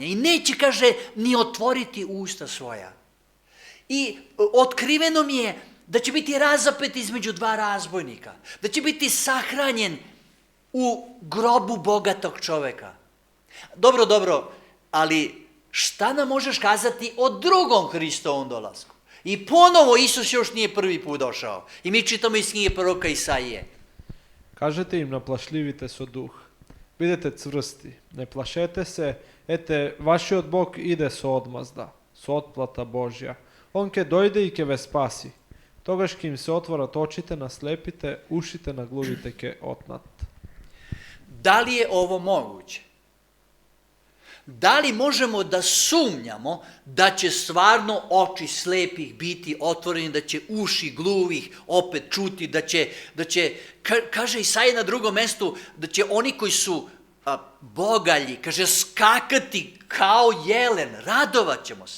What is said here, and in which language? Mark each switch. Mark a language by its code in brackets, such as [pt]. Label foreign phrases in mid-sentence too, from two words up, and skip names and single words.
[sr] I neće, kaže, ni otvoriti usta svoja. I otkriveno mi je da će biti razapet između dva razbojnika, da će biti sahranjen u grobu bogatog čoveka. Dobro, ali šta nam možeš kazati o drugom Hristovom dolasku? I ponovo Isus još nije prvi put došao. I mi čitamo iz knjige proroka Isaije. [mk] Кажете им, наплашливите со дух. Бидете цврсти, не плашете се, ете, вашиот Бог иде со одмазда, со отплата Божја. Он ке дојде и ке ве спаси. Тогаш ке им се отворат очите на слепите, ушите на глувите ке отнат. [sr] Da li je ovo moguće? Da li možemo da sumnjamo da će stvarno oči slepih biti otvoreni, da će uši gluvih opet čuti, da će kaže Isaija na drugom mestu, da će oni koji su bogalji, kaže, skakati kao jelen, radovat ćemo se.